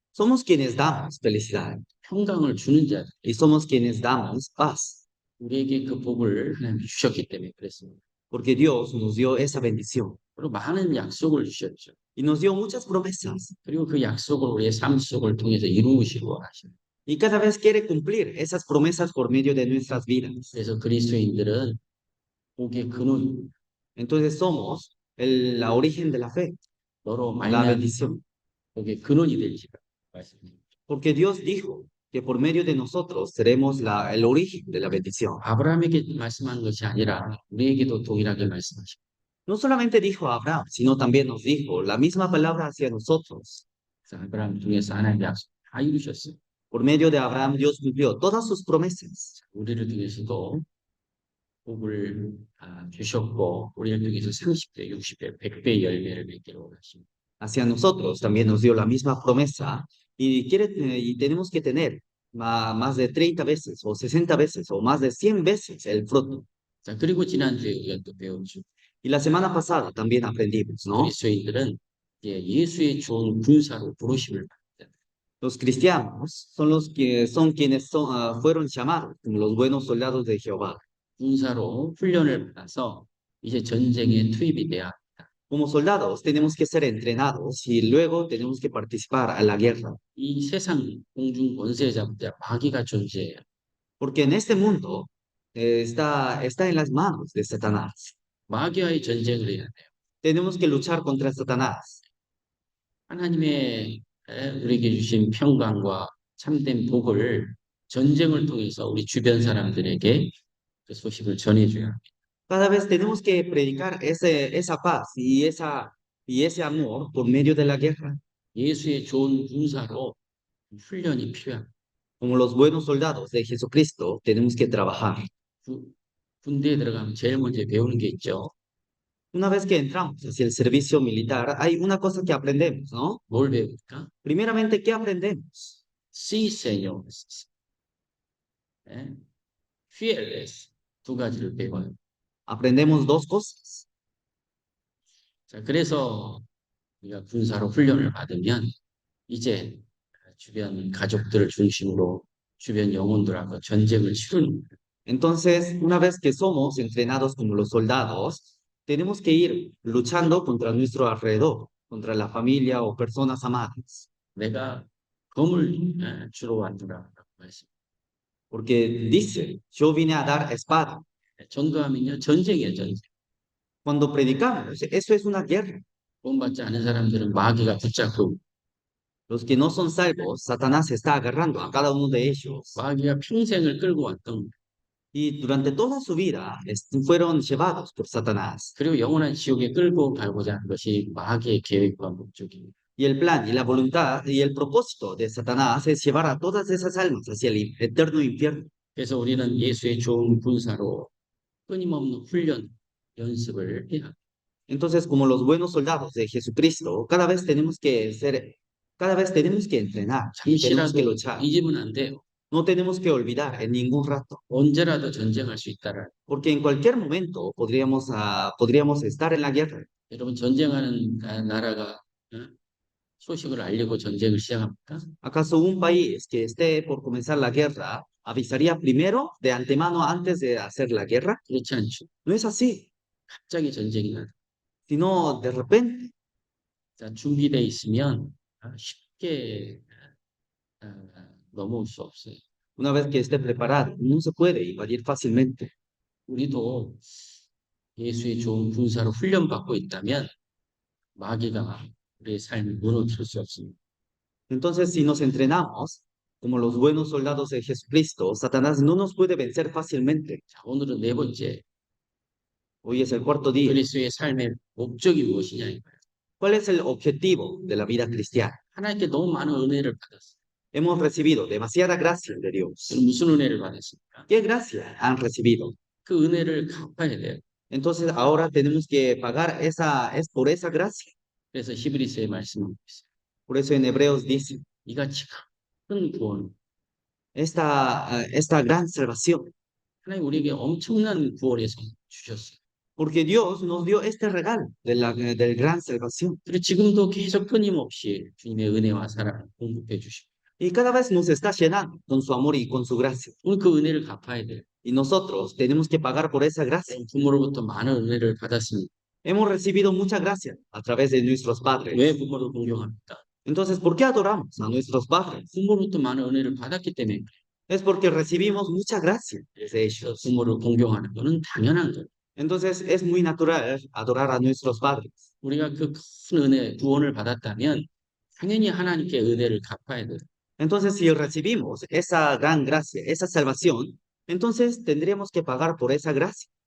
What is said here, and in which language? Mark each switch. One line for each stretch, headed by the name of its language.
Spanish: Somos quienes damos felicidad
Korean: 평강을 주는 자들,
Spanish: y somos quienes damos paz,
Korean: 우리에게 그 복을 하나님이 주셨기 때문에 그랬습니다.
Spanish: porque Dios nos dio esa bendición
Korean: 그리고 많은 약속을 주셨죠.
Spanish: y nos dio muchas promesas.
Korean: 그리고 그 약속을 우리의 삶 속을 통해서 이루시고 하십니다.
Spanish: Y cada vez quiere cumplir esas promesas por medio de nuestras vidas.
Korean: 그래서 그리스도인들은 복의 근원,
Spanish: Entonces somos la origen de la fe,
Korean: 너로
Spanish: la
Korean: 말미암아
Spanish: bendición.
Korean: 복의 근원이 될지라 말씀입니다.
Spanish: Porque Dios dijo que por medio de nosotros seremos el origen de la bendición.
Korean: 아브라함에게 말씀한 것이 아니라 우리에게도 동일하게 말씀하십니다.
Spanish: No solamente dijo a Abraham, sino también nos dijo la misma palabra hacia nosotros.
Korean: 그래서 아브라함 통해서 하나님의 약속 다 이루셨어요.
Spanish: Por medio de Abraham, Dios cumplió todas sus promesas.
Korean: 우리를 통해서도 복을 주셨고 우리를 통해서 30배, 60배, 100배 열매를 맺기를 원하십니다.
Spanish: Hacia nosotros también nos dio la misma promesa y tenemos que tener más de 30 veces o 60 veces o más de 100 veces el fruto.
Korean: 자, 그리고 지난주에 우리가 또 배웠죠.
Spanish: Y la semana pasada también aprendimos, ¿no?
Korean: 그리스도인들은 예수의 좋은 군사로 부르심을 받습니다.
Spanish: Los cristianos son los que son quienes fueron llamados como los buenos soldados de Jehová.
Korean: 군사로 훈련을 받아서 이제 전쟁에 투입이 돼야 합니다.
Spanish: Como soldados tenemos que ser entrenados y luego tenemos que participar a la guerra.
Korean: 이 세상 공중 권세자들 마귀가 존재해요.
Spanish: Porque en este mundo está en las manos de Satanás.
Korean: 마귀와의 전쟁을 해야 돼요.
Spanish: Tenemos que luchar contra Satanás.
Korean: 하나님의 우리에게 주신 평강과 참된 복을 전쟁을 통해서 우리 주변 사람들에게 그 소식을 전해줘야 합니다.
Spanish: Cada vez tenemos que predicar esa paz y ese amor por medio de la guerra.
Korean: 예수의 좋은 군사로 훈련이 필요합니다.
Spanish: Como los buenos soldados de Jesucristo, tenemos que trabajar.
Korean: 군대에 들어가면 제일 먼저 배우는 게 있죠.
Spanish: Una vez que entramos hacia el servicio militar, hay una cosa que aprendemos, ¿no?
Korean: 뭘 배울까?
Spanish: Primeramente, ¿qué aprendemos? Sí, Señor.
English: fearless
Korean: 두 가지를 배워요.
Spanish: Aprendemos dos cosas.
Korean: 자, 그래서 우리가 군사로 훈련을 받으면 이제 주변 가족들을 중심으로 주변 영혼들하고 전쟁을 치르는 거예요.
Spanish: Entonces, una vez que somos entrenados como los soldados, tenemos que ir luchando contra nuestro alrededor, contra la familia o personas amadas.
Korean: 내가 검을 주러 왔노라라고 말씀.
Spanish: Porque dice, yo vine a dar espada.
Korean: 전도하면요 전쟁이에요 전쟁.
Spanish: Cuando predicamos, eso es una guerra.
Korean: 구원받지 않은 사람들은 마귀가 붙잡고
Spanish: Los que no son salvos, Satanás está agarrando a cada uno de ellos.
Korean: 마귀가 평생을 끌고 왔던
Spanish: Y durante toda su vida fueron llevados por Satanás.
Korean: 그리고 영원한 지옥에 끌고 가고자 하는 것이 마귀의 계획과 목적입니다.
Spanish: Y el plan y la voluntad y el propósito de Satanás es llevar a todas esas almas hacia el eterno infierno.
Korean: 그래서 우리는 예수의 좋은 군사로 끊임없는 훈련, 연습을 해야 합니다.
Spanish: Entonces, como los buenos soldados de Jesucristo, cada vez tenemos que entrenar, tenemos que
Korean: 잠시라도
Spanish: luchar.
Korean: 잊으면 안 돼요.
Spanish: No tenemos que olvidar en ningún rato,
Korean: 언제라도 전쟁할 수 있다라.
Spanish: porque en cualquier momento podríamos estar en la guerra.
Korean: 여러분 전쟁하는 나라가 소식을 알리고 전쟁을 시작합니까?
Spanish: ¿Acaso un país que esté por comenzar la guerra avisaría primero de antemano antes de hacer la guerra?
Korean: 그렇지 않죠.
Spanish: No es así,
Korean: 갑자기 전쟁이 나.
Spanish: sino de repente.
Korean: 자, 준비돼 있으면 쉽게 넘어올 수 없어요.
Spanish: Una vez que esté preparado, no se puede invadir fácilmente.
Korean: 우리도 예수의 좋은 군사로 훈련받고 있다면 마귀가 우리의 삶을 무너뜨릴 수 없습니다.
Spanish: Entonces, si nos entrenamos como los buenos soldados de Jesucristo, Satanás no nos puede vencer fácilmente.
Korean: 자, 오늘은 네 번째,
Spanish: Hoy es el cuarto día.
Korean: 그리스도의 삶의 목적이 무엇이냐 이거예요.
Spanish: ¿Cuál es el objetivo de la vida cristiana?
Korean: 하나님께 너무 많은 은혜를 받았어요.
Spanish: Hemos recibido demasiada gracia de Dios.
Korean: 그럼 무슨 은혜를 받았습니까?
Spanish: ¿Qué gracia han recibido?
Korean: 그 은혜를 갚아야 돼요.
Spanish: Entonces ahora tenemos que pagar es por esa gracia.
Korean: 그래서 히브리서의 말씀하고 있어요.
Spanish: Por eso en Hebreos dice,
Korean: 이같이 큰 구원,
Spanish: esta gran salvación,
Korean: 하나님 우리에게 엄청난 구원의 선 주셨어요.
Spanish: porque Dios nos dio este regalo del gran salvación.
Korean: 그리고 지금도 계속 끊임없이 주님의 은혜와 사랑을 공급해 주시고
Spanish: Y cada vez nos está llenando con su amor y con su gracia.
Korean: 우리 그 은혜를 갚아야 돼요.
Spanish: Y nosotros tenemos que pagar por esa gracia.
Korean: 부모로부터 많은 은혜를 받았습니다.
Spanish: Hemos recibido mucha gracia a través de nuestros padres.
Korean: 왜 부모를 공경합니까?
Spanish: Entonces, ¿por qué adoramos a nuestros padres?
Korean: 부모로부터 많은 은혜를 받았기 때문에 그래요.
Spanish: Es porque recibimos mucha gracia de
Korean: 그래서
Spanish: ellos.
Korean: 부모를 공경하는 것은 당연한 거예요.
Spanish: Entonces, es muy natural adorar a nuestros padres.
Korean: 우리가 그 큰 은혜, 구원을 받았다면 당연히 하나님께 은혜를 갚아야 돼요.
Spanish: Entonces, si recibimos esa gran gracia, esa salvación, entonces tendríamos que pagar por esa gracia.